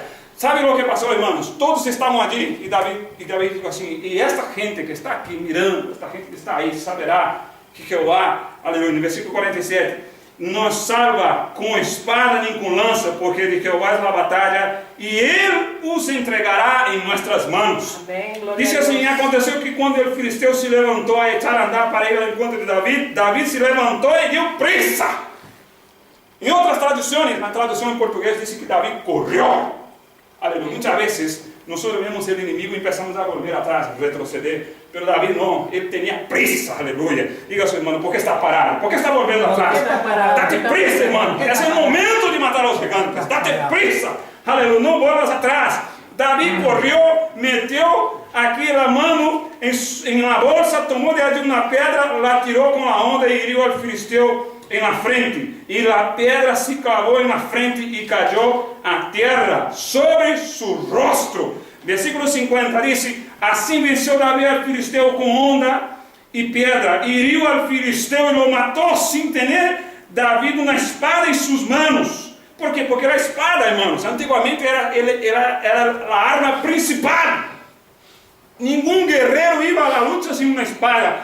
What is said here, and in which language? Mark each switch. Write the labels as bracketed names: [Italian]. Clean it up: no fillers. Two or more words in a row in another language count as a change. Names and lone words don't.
[Spanish] ¿Sabe lo que pasó, hermanos? Todos estamos allí, y David dijo así, y esta gente que está aquí mirando, esta gente que está ahí, saberá que Jehová, aleluya, en el versículo 47, no salva con espada ni con lanza, porque de Jehová es la batalla, y Él os entregará en nuestras manos. Amén, gloria Dice a [Portuguese] assim, [Spanish] Dios. [Portuguese] aconteceu que quando o filisteu se levantou a [Spanish] echar a andar [Portuguese] para ir ao encontro de David, David se levantou e deu prisa. Em outras traduções, na tradução em português, diz que David correu. Aleluia. Muitas vezes, nós vemos o inimigo e começamos a volver atrás, retroceder. Pero David não, ele tinha prisa, aleluia. Diga ao seu irmão, por que está parado? Por que está volvendo atrás? Dá-te prisa, irmão. Esse é o momento de matar os gigantes. Dá-te prisa. Aleluia, não volvas atrás. David correu, meteu aqui a mão em uma bolsa, tomou de allí uma pedra, la tirou com a onda e hiriu ao filisteu em la frente. E a pedra se clavou em la frente e caiu a terra sobre seu rosto. Versículo 50 diz, assim venceu Davi al filisteu com onda [Spanish] y piedra, hirió al filisteo y lo mató sin tener David una espada en sus manos. ¿Por qué? Porque la espada, hermanos, antiguamente era la arma principal. Ningún guerrero iba a la lucha sin una espada.